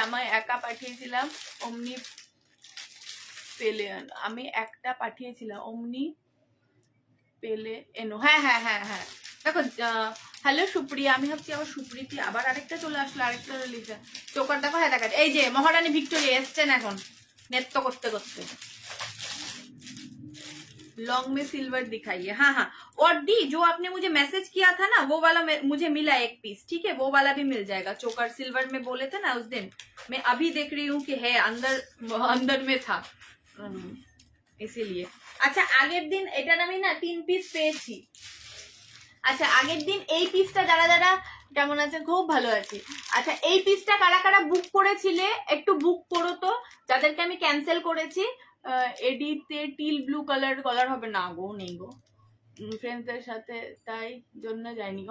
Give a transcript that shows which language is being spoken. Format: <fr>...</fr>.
<bn>আমায় একা পাঠিয়েছিলাম অমনি পেলে, আমি একটা পাঠিয়েছিলাম অমনি পেলে এনো, হ্যাঁ হ্যাঁ হ্যাঁ হ্যাঁ দেখো। হ্যালো সুপ্রিয়া, আমি ভাবছি আবার সুপ্রীতি, আবার আরেকটা চলে আসলো, আরেকটা লিখা। চোকার দেখো, হ্যাঁ দেখাচ্ছে, এই যে মহারানী ভিক্টোরিয়া এসছেন এখন</bn> <hi>नृत्य करते करते। लॉन्ग में सिल्वर दिखाइए, हाँ हाँ। और दी जो आपने मुझे मैसेज किया था ना वो वाला मुझे मिला एक पीस, ठीक है, वो वाला भी मिल जाएगा। चोकर सिल्वर में बोले थे ना उस दिन, मैं अभी देख रही हूँ कि है अंदर में था, इसीलिए। अच्छा</hi> <bn>আগের দিন এটার আমি না 3 পিস পেয়েছি, আচ্ছা আগের দিন এই পিসটা যারা যারা কেমন আছে, খুব ভালো আছি। আচ্ছা এই পিসটা কারা কারা বুক করেছিলে একটু বুক করো তো, যাদেরকে আমি ক্যান্সেল করেছি। এডিতে টিল ব্লু কালার হবে না গো, নেই গো, ফ্রেন্ডসদের সাথে তাই জন্য যায়নি।</bn>